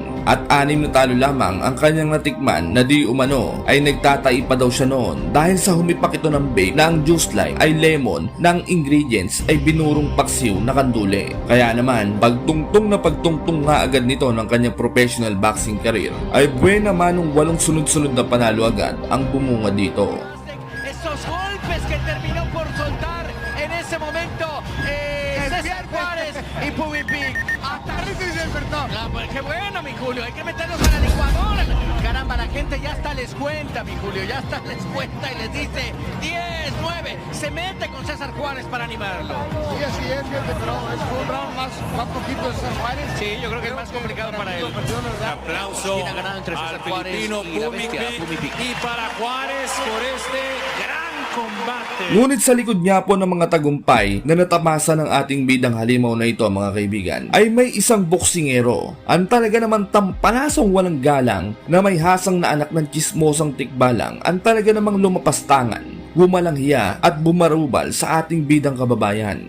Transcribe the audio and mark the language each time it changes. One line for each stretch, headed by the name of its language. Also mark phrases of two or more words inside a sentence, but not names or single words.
Filipino: At 6 na talo lamang ang kanyang natikman na di umano ay nagtatai pa daw siya noon dahil sa humipak ito ng bake na ang
English: juice line
Filipino: ay lemon na ang ingredients ay binurong paksiw na kandule. Kaya naman pagtungtong nga agad nito ng kanyang
English: professional boxing career
Filipino: ay buena manong 8 sunod-sunod na panalo agad ang bumunga dito.
Spanish: Esos golpes que terminó por soltar en ese momento César Juárez y Pumikpik. Hasta se despertó. Qué bueno, mi Julio, hay que meterlos a la licuadora. Caramba, la gente ya hasta les cuenta, mi Julio, ya hasta les cuenta y les dice 10, 9. Se mete con César Juárez para animarlo. Sí, así es, fíjate, pero es un round más poquito de César Juárez. Sí, yo creo que es más complicado para él. Aplauso ¿Quién ha ganado entre César al Juárez filipino y la bestia Pumikpik y para Juárez por este gran combate.
Filipino: Ngunit sa likod niya po ng mga tagumpay na natamasa ng ating bidang halimaw na ito mga kaibigan, ay may isang boksingero ang talaga naman tampalasong walang galang na may hasang na anak ng tsismosang tikbalang ang talaga namang lumapastangan, gumalang hiya at bumarubal sa ating bidang kababayan.